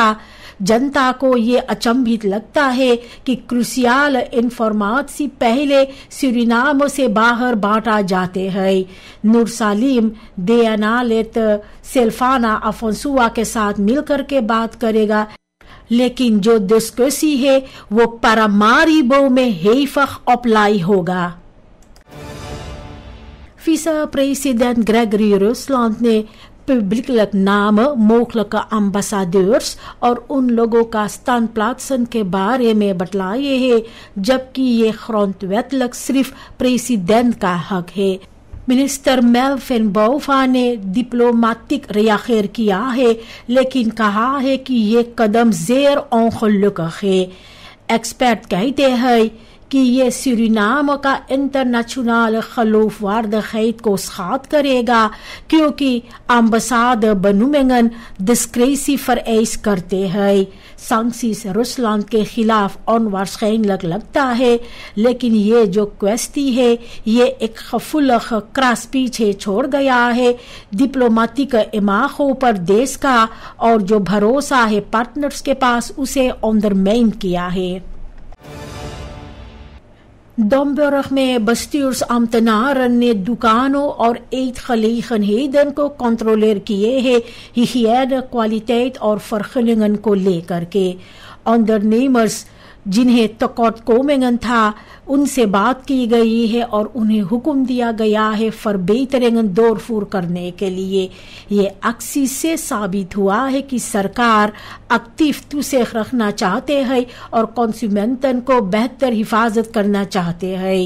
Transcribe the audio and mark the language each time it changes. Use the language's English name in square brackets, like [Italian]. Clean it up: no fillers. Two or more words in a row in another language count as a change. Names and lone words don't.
[Caribbean Hindustani] जनता को ये अचंभित लगता है कि क्रूसियल इंफॉर्मेशन पहले सूरीनाम से बाहर बांटा जाते हैं। नूर सालिम देनालेत सेल्फाना अफोंसुआ के साथ मिलकर के बात करेगा, लेकिन जो डिस्कसी है वो पारामारिबो में हेफक अप्लाई होगा। Vice-president Gregory Rusland ने [Dutch] publiekelijk namen mogelijke ambassadeurs [Caribbean Hindustani] और उन लोगों का standplaatsen के बारे में बतलाए हैं, जबकि ये grondwettelijk सिर्फ प्रेसिडेंट का हक है। मिनिस्टर मेल्विन बोफा ने डिप्लोमेटिक रिएक्शन किया है, लेकिन कहा है कि ये कदम [Dutch] zeer ongelukkig [Caribbean Hindustani] है। एक्सपर्ट कहते हैं कि ये सूरीनाम का [Dutch] internationale geloofwaardigheid [Caribbean Hindustani] को साथ करेगा, क्योंकि [Dutch] ambassade benoemingen discretie vereisen [Caribbean Hindustani] करते हैं। सांक्सीज रूसलैंड के खिलाफ ऑनवार्schijnlijk लगता है, लेकिन ये जो क्वेश्ती है ये एक [Dutch] gevoelige kras [Caribbean Hindustani] पीछे छोड़ गया है डिप्लोमेटिक इमाखों पर देश का, और जो भरोसा है पार्टनर्स के पास उसे अंडरमाइन किया है। Domburg में bestuursambtenaren ने दुकानों और eetgelegenheden को कंट्रोलर किए हैं [Dutch] hygiëne, kwaliteit [Caribbean Hindustani] और vergunningen को लेकर के। ondernemers जिन्हें tekortkomingen था उनसे बात की गई है और उन्हें हुक्म दिया गया है [Dutch] verbeteringen doorvoer [Caribbean Hindustani] करने के लिए। ये अक्सी से साबित हुआ है कि सरकार [Dutch] actief toezicht [Caribbean Hindustani] रखना चाहते हैं और कंज्यूमेंटन को बेहतर हिफाजत करना चाहते हैं।